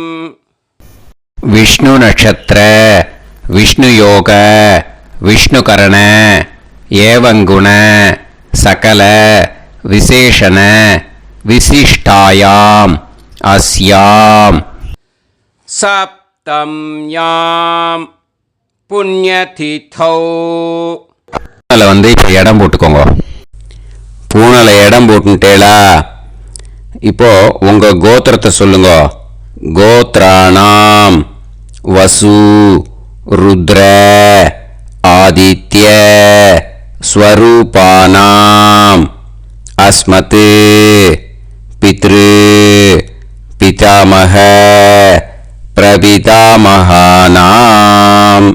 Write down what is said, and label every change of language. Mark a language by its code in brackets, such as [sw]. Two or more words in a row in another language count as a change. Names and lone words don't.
[sa] विष्णु नक्षत्र विष्णु योग विष्णुकरण एवं गुण सकल विशेषण विशिष्टायाम अस्याम सप्तम्यां पुण्यतिथौ. [ta] வந்து இப்போ இடம் போட்டுக்கோங்க. பூனலை இடம் போட்டுட்டேளா? இப்போ உங்க கோத்திரத்தை சொல்லுங்க. [sa] गोत्राणां वसु रुद्र आदित्य स्वरूपाणां अस्मत् पितृ पितामह प्रपितामहानाम्.